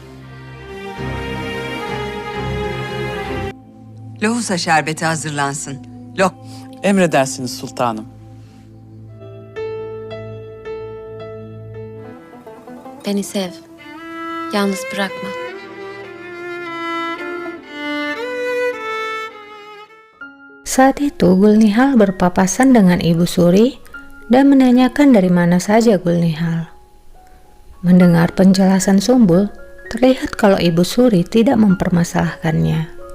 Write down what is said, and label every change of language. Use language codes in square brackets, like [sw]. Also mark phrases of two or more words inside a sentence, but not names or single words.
[tr] Lohusa şerbeti hazırlansın. Emredersiniz sultanım. Beni sev. Yalnız bırakma. [id] Saat itu Gulnihal berpapasan dengan Ibu Suri dan menanyakan dari mana saja Gulnihal. Mendengar penjelasan Sumbul, terlihat kalau Ibu Suri tidak mempermasalahkannya.